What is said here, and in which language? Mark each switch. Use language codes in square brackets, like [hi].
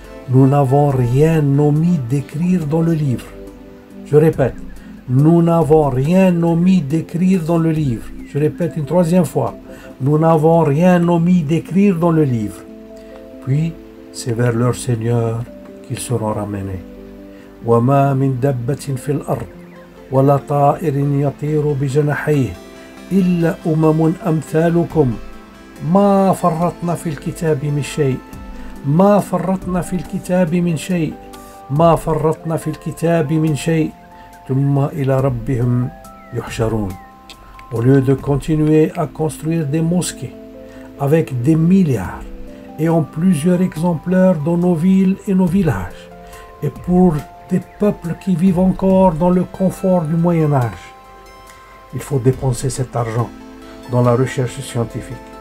[fr] Nous n'avons rien omis d'écrire dans le livre. Je répète, nous n'avons rien omis d'écrire dans le livre. Je répète une troisième fois, nous n'avons rien omis d'écrire dans le livre. Puis, c'est vers leur Seigneur qu'ils seront ramenés. [ar] وَمَا مِن دَبَّةٍ فِي الْأَرْضِ وَلَا طَائِرٍ يَطِيرُ بِجَنَاحَيْهِ إِلَّا أُمَمٌ أَمْثَالُكُمْ ما فرطنا في الكتاب من شيء ما فرطنا في الكتاب من شيء ما فرطنا في الكتاب من شيء ثم إلى ربهم يحشرون. [fr] Au lieu de continuer à construire des mosquées avec des milliards et en plusieurs exemplaires dans nos villes et nos villages et pour des peuples qui vivent encore dans le confort du Moyen-Âge, il faut dépenser cet argent dans la recherche scientifique.